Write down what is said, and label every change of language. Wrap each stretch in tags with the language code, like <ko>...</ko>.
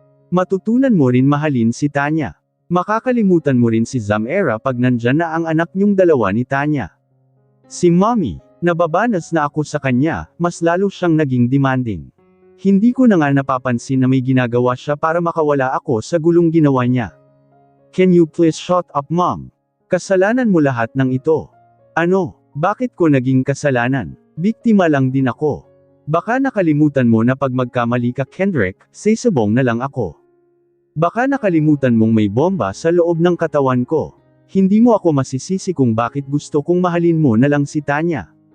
<tl>Matutunan mo rin mahalin si Tanya. Makakalimutan mo rin si Zamera pag nandyan na ang anak niyong dalawa ni Tanya. Si Mommy, nababanas na ako sa kanya, mas lalo siyang naging demanding. Hindi ko na nga napapansin na may ginagawa siya para makawala ako sa gulong ginawa niya.</tl> <en>Can you please shut up, Mom?</en> <tl>Kasalanan mo lahat ng ito. Ano? Bakit ko naging kasalanan? Biktima lang din ako. Baka nakalimutan mo na pag magkamali ka, Kendrick, sisubong na lang ako. Baka nakalimutan mong may bomba sa loob ng katawan ko. Hindi mo ako masisisi kung bakit gusto kong mahalin mo na lang si Tanya.</tl>